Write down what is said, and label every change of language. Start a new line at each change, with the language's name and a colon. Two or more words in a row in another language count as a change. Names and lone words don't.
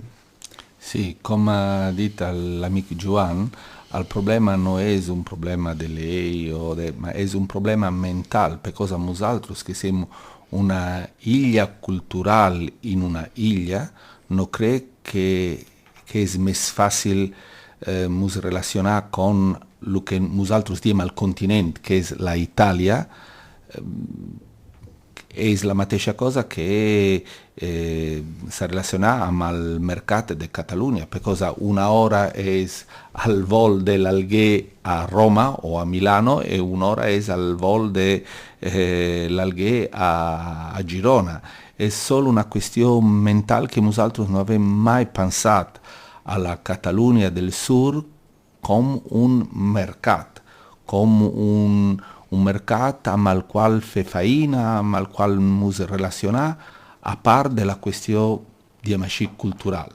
Catalan: Sí, com ha dit l'amic Joan, el problema no és un problema de llei, ma és un problema mental, per cosa nosaltres que som una illa cultural in una illa, no crec que és més fàcil ens relacionar con el que nosaltres diem al continent, que és la Itàlia, és la mateixa cosa que s'ha relacionat amb el mercat de Catalunya, perquè una hora és al vol de l'Alguer a Roma o a Milano
Italian: e un'ora
Catalan: és al vol de l'Alguer a Girona. És solo una qüestió mental que nosaltres no havem mai pensat a la Catalunya del Sud com un mercat, com un mercat amb el qual fer feina, amb el qual ens relacionar, a part de la qüestió, diguem així, cultural.